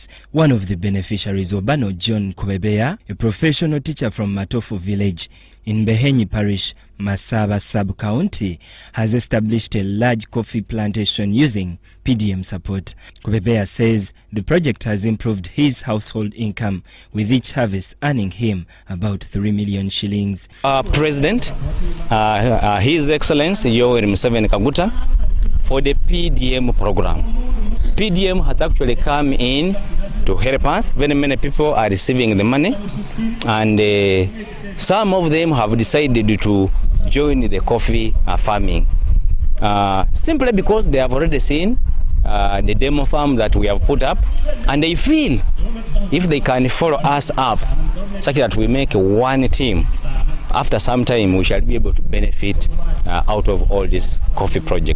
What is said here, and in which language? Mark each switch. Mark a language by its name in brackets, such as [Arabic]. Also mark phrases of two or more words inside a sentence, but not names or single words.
[English] One of the beneficiaries, Obano John Kubebeya, a professional teacher from Matofu village in Behenyi Parish, Masaba sub-county, has established a large coffee plantation using PDM support. Kubebeya says the project has improved his household income, with each harvest earning him about 3 million shillings. President, His Excellency Yoweri Museveni Kaguta, for the PDM program. PDM has actually come in to help us. Very many people are receiving the money, and some of them have decided to join the coffee farming simply because they have already seen the demo farm that we have put up, and they feel if they can follow us up such that we make one team, after some time we shall be able to benefit out of all this coffee project.